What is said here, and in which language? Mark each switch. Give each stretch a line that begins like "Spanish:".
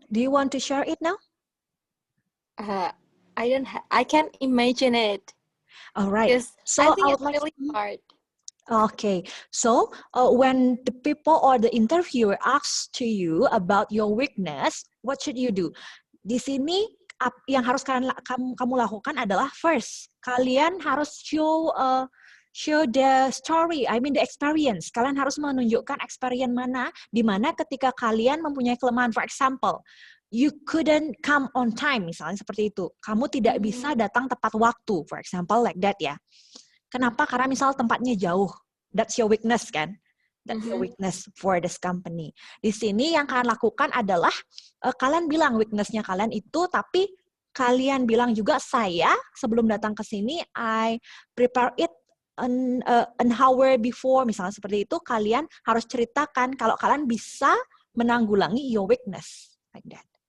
English: Do you want to share it now? I can't imagine it. All right. Because So I think I would it's like really hard. Okay, so when the people or the interviewer asks to you about your weakness, what should you do?
Indonesian: Di sini yang harus kamu lakukan adalah first, kalian harus
English: show the story, I mean the experience.
Indonesian: Kalian harus menunjukkan experience mana, di mana ketika kalian mempunyai kelemahan.
English: For example, you couldn't come on time,
Indonesian: misalnya seperti itu. Kamu tidak bisa datang tepat waktu,
English: for example like that
Indonesian: ya. Kenapa? Karena misal tempatnya jauh.
English: That's your weakness kan? That's your weakness for this company.
Indonesian: Di sini yang kalian lakukan adalah kalian bilang weakness-nya kalian itu, tapi kalian bilang juga saya sebelum datang ke sini
English: I prepare it an hour before,
Indonesian: misalnya seperti itu. Kalian harus ceritakan kalau kalian bisa menanggulangi
English: your weakness like that.